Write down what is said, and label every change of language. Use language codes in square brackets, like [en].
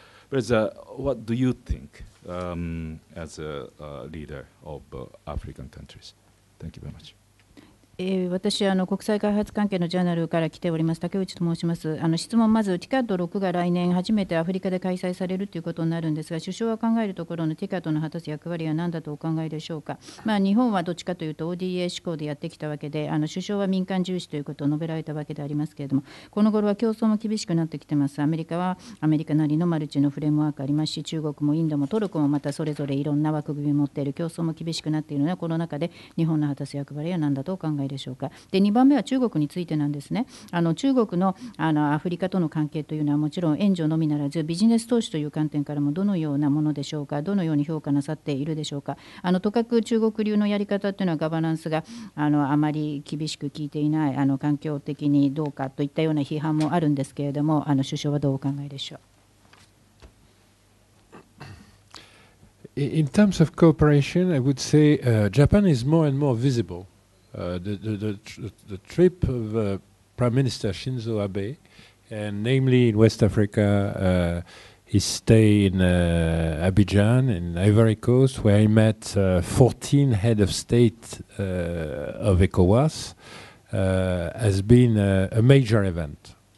[en] But what do you think as a leader of African countries? Thank you very much. [ja] 私国際開発関係のジャーナルから来ております竹内と申します。質問、まず TICAD6 が来年初めてアフリカで開催されるということになるんですが、首相が考えるところの TICAD の果たす役割は何だとお考えでしょうか。日本はどっちかというと ODA 志向でやってきたわけで、首相は民間重視ということを述べられたわけでありますけれども、この頃は競争も厳しくなってきてます。アメリカはアメリカなりのマルチのフレームワークありますし、中国もインドもトルコもまたそれぞれいろんな枠組みを持っている、競争も厳しくなっているのは、この中で日本の果たす役割は何だとお考えでしょうか。で2番目は中国についてなんですね。中国のアフリカとの関係というのはもちろん援助のみならずビジネス投資という観点からもどのようなものでしょうか。どのように評価なさっているでしょうか。とかく中国流のやり方というのはガバナンスがあまり厳しく効いていない、環境的にどうかといったような批判もあるんですけれども、首相はどうお考えでしょう。 [en] In terms of cooperation, I would say Japan is more and more visible. The trip of Prime Minister Shinzo Abe, and namely in West Africa, his stay in Abidjan, in Ivory Coast, where he met 14 head of state of ECOWAS, has been a major event.